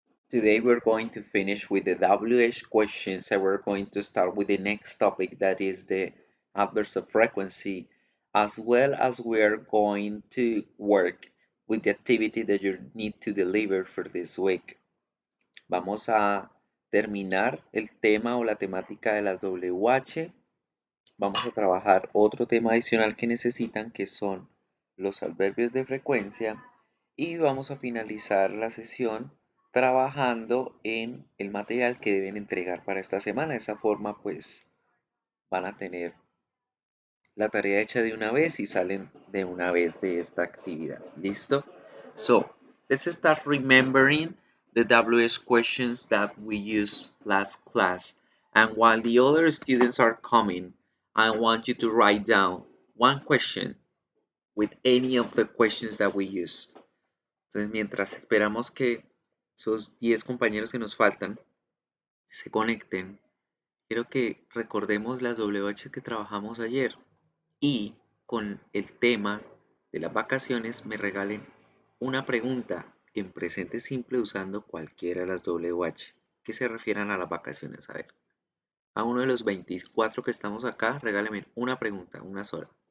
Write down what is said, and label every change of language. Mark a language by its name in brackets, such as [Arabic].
[English] Today we're going to finish with the WH questions and we're going to start with the next topic that is the adverbs of frequency, as well as we're going to work with the activity that you need to deliver for this week. [Spanish] Vamos a terminar el tema o la temática de las WH. Vamos a trabajar otro tema adicional que necesitan, que son los adverbios de frecuencia, y vamos a finalizar la sesión trabajando en el material que deben entregar para esta semana. De esa forma, pues van a tener la tarea hecha de una vez y salen de una vez de esta actividad. ¿Listo? [English] So, let's start remembering the WH questions that we used last class. And while the other students are coming, I want you to write down one question with any of the questions that we use. [Spanish] Entonces, mientras esperamos que esos 10 compañeros que nos faltan se conecten, quiero que recordemos las WH que trabajamos ayer y con el tema de las vacaciones me regalen una pregunta en presente simple usando cualquiera de las WH que se refieran a las vacaciones. A ver, a uno de los 24 que estamos acá, regálenme una pregunta, una sola.